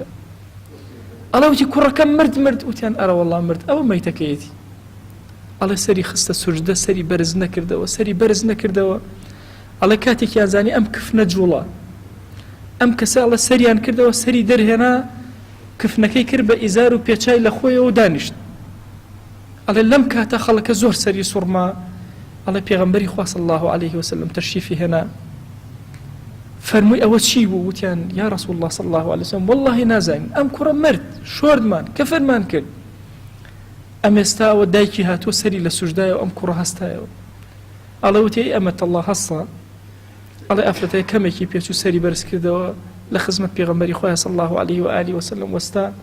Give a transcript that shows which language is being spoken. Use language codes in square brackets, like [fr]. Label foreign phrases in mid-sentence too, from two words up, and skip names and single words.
[ckb] ئەڵێ وتی کوڕەکەم مرد وتیان ئەرە وەڵڵا مرد ئەوە مەیتەکەیەتی ئەڵێ سەری خستە سوژدە سەری بەرز نەکردەوە ئەڵێ کاتێکیان زانی ئەم کفنە جوڵە ئەم کەسە ئەڵێ سەریان کردەوە سەری دەرهێنا کفنەکەی کرد بە ئیزار و پێچای لە خۆیەوە دانیشت ئەڵێ لەم کاتە خەڵکە زۆر سەری سوڕما ئەڵێ پێغەمبەری خوا [ar] صلی الله عليه وسلم [ckb] تەشریفی هێنا فەرمووی ئەوە چی بوو وتیان [ar] یا رسول الله صلی الله عليه وسلم [ckb] والله نازانین ئەم کوڕە مرد شۆردمان کەفەرمان کرد ئەم ئێستاوە دایکی هاتووە سەری لە سوژدایەوە ئەم کوڕە هەستایەوە ئەڵێ وتی ئەمەت الله هەستا ئەڵێ ئافرەتەیە کەمێکی پێچوو سەری بەرز کردەوە لە خزمەت پێغەمبەری خوا [ar] صلی الله عليه و آله وسلم [ckb] وەستا